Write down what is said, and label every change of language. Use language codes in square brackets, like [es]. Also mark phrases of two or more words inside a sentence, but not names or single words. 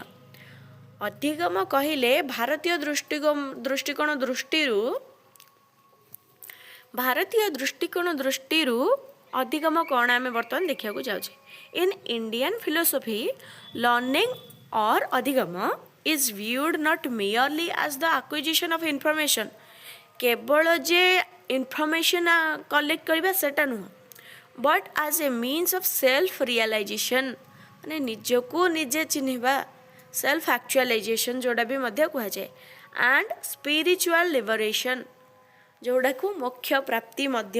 [or] ଅଧିଗମ କହିଲେ ଭାରତୀୟ ଦୃଷ୍ଟିକୋଣ ଦୃଷ୍ଟିରୁ ଅଧିଗମ କ'ଣ ଆମେ ବର୍ତ୍ତମାନ ଦେଖିବାକୁ ଯାଉଛେ। [en] In Indian philosophy learning or ଅଧିଗମ is viewed not merely as the acquisition of information, [or] କେବଳ ଯେ [en] information collect [or] କରିବା ସେଟା ନୁହଁ, [en] but as a means of self realization, [or] ମାନେ ନିଜକୁ ନିଜେ ଚିହ୍ନିବା, [en] self actualization [or] ଯେଉଁଟା ବି ମଧ୍ୟ କୁହାଯାଏ, [en] and spiritual liberation [or] ଯେଉଁଟାକୁ ମୋକ୍ଷ ପ୍ରାପ୍ତି ମଧ୍ୟ।